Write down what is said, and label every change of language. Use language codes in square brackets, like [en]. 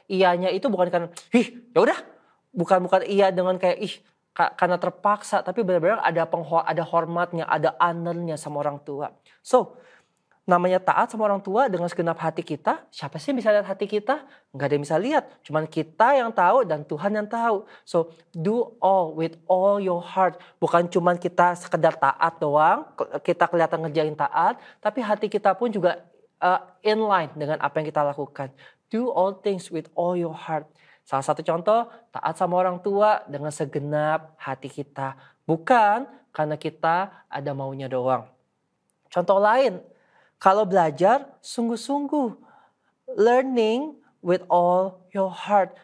[id] Iyanya itu bukan karena, ya udah, bukan iya dengan kayak karena terpaksa, tapi benar-benar ada hormatnya, ada honornya sama orang tua. So, namanya taat sama orang tua dengan segenap hati kita. Siapa sih yang bisa lihat hati kita? Nggak ada yang bisa lihat. Cuman kita yang tahu dan Tuhan yang tahu. So, [en] do all with all your heart. [id] Bukan cuman kita sekedar taat doang, kita kelihatan ngerjain taat, tapi hati kita pun juga [en] in line [id] dengan apa yang kita lakukan. [en] Do all things with all your heart. [id] Salah satu contoh, taat sama orang tua dengan segenap hati kita. Bukan karena kita ada maunya doang. Contoh lain, kalau belajar sungguh-sungguh. [en] Learning with all your heart.